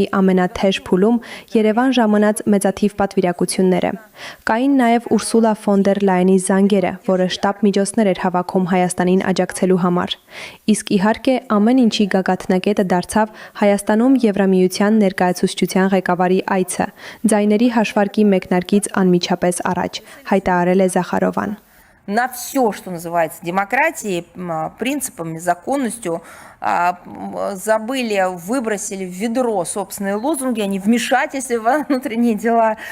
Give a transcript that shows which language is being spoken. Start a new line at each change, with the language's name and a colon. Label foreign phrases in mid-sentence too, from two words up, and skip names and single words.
Armenian: ամենաթեժ փուլում Երևան ժամանած մեծաթիվ պատվիրակությունները։ Կային նաեւ Ուրսուլա ֆոն դեր Լայենի զանգերը, որը շտաբ միջոցներ էր հավաքում Հայաստանին աջակցելու համար։ Իսկ իհարկե ամեն ինչի գագաթնակետը դարձավ Հայաստանում Եվրամիության ներկայացուցչության ղեկավարի այցը, ձայների հաշվարկի մեկնարկից անմիջապես առաջ, հայտարարել է Զախարովան։
Russian: На все, что называется демократией, принципами, законностью, забыли, выбросили в ведро собственные лозунги о невмешательстве во внутренние дела